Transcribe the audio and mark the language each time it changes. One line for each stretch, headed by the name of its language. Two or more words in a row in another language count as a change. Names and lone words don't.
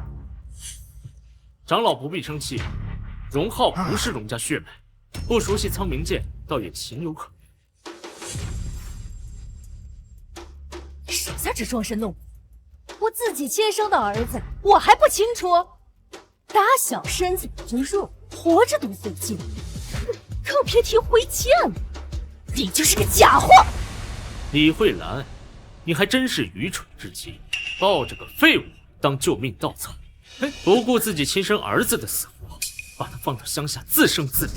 Chinese: 长老不必生气，荣浩不是荣家血脉，不熟悉苍冥剑，倒也情有可原。少在这装神弄鬼！我自己亲生的兒子，我還不清楚？打小身子就弱，活着都費勁，更別提回劍了。你就是個假貨！李慧蘭，你還真是愚蠢至極，抱着個廢物當救命稻草，不顧自己親生兒子的死活，把他放到鄉下自生自滅。